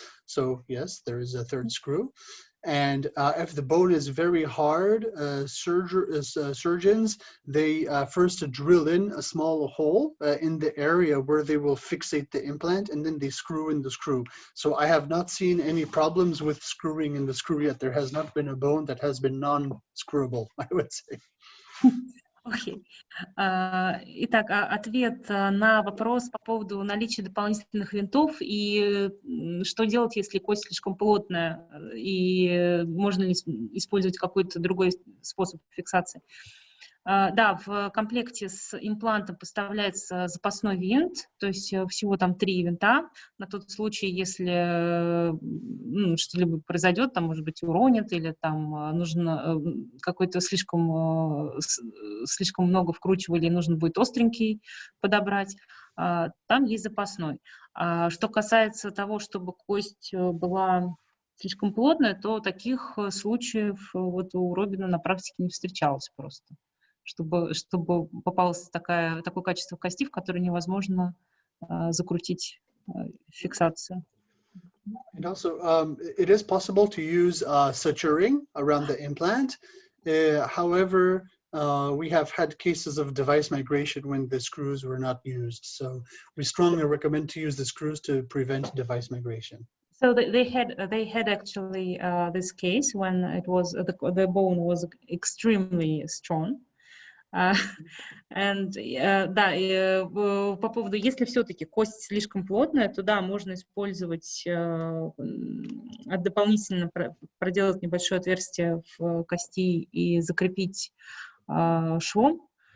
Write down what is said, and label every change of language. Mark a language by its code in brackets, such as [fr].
[en] So yes, there is a third screw. And if the bone is very hard, surgeons, they first drill in a small hole in the area where they will fixate the implant, and then they screw in the screw. So I have not seen any problems with screwing in the screw yet. There has not been a bone that has been non-screwable, I would say. [ru] Окей. Итак, ответ на вопрос по поводу наличия дополнительных винтов и что делать, если кость слишком плотная, и можно ли использовать какой-то другой способ фиксации. Да, в комплекте с имплантом поставляется запасной винт, то есть всего там 3 винта, на тот случай, если что-либо произойдет, там, может быть, уронит, или там нужно какой-то слишком много вкручивали, нужно будет остренький подобрать, там есть запасной. Что касается того, чтобы кость была слишком плотная, то таких случаев вот у Робина на практике не встречалось просто. Чтобы попалось такое качество кости, в которое невозможно закрутить фиксацию. [en] And also, it is possible to use suturing around the implant. However, we have had cases of device migration when the screws were not used. So we strongly recommend to use the screws to prevent device migration. So they had actually this case when it was the bone was extremely strong. [ru] Да, по поводу, если все-таки кость слишком плотная, то да, можно использовать, дополнительно проделать небольшое отверстие в кости и закрепить швом.